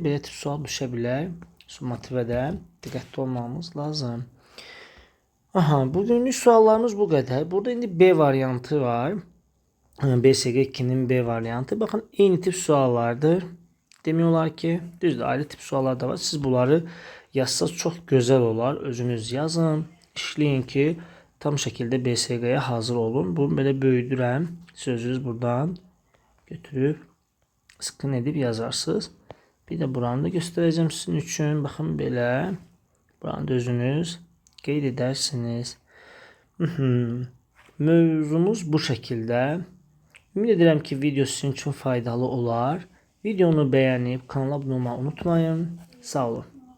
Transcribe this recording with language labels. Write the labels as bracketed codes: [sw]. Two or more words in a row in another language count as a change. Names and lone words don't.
[az] Belə tip sual düşə bilər. Summativədə diqqətli olmamız lazım. [tr] Bugünlük suallarımız bu kadar. [az] Burada indi B variantı var. BSG 2'nin B variantı. [tr] Bakın eyni tip suallardır. Demiyorlar ki düzdür ayrı tip suallar da var. Siz bunları yazsanız çok güzel olar. Özünüz yazın. İşleyin ki tam şekilde BSG'ye hazır olun. [az] Bunu böyle böyüdürəm. [tr] Sözünüz buradan götürüp sıkın edip yazarsınız. Bir de buranı da göstereceğim sizin için. Bakın böyle. [az] Buranı da özünüz qeyd edərsiniz. Mövzumuz bu şəkildə. Ümid edirəm ki video sizin üçün faydalı olar. Videonu bəyənib kanala abunə olmayı unutmayın. Sağ olun.